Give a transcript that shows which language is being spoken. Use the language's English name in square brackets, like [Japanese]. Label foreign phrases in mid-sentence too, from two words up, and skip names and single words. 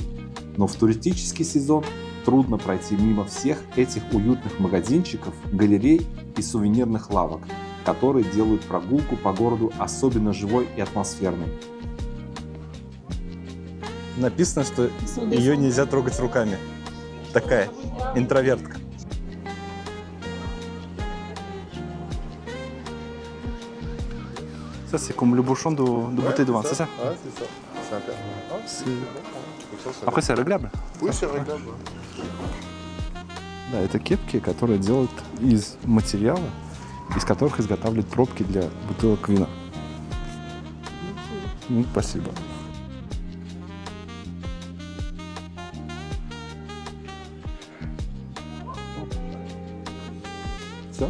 [Russian] Но в туристический сезон трудно пройти мимо всех этих уютных магазинчиков, галерей и сувенирных лавок, которые делают прогулку по городу особенно живой и атмосферной. Написано, что ее нельзя трогать руками. Такая интровертка. [French] Ça, c'est comme le bouchon de bouteille de vin, c'est ça? Ouais, c'est ça. C'est imperméable. Après, c'est réglable? Oui, c'est réglable. [Russian] Да, это кепки, которые делают из материала, из которых изготавливают пробки для бутылок вина. Спасибо. Все?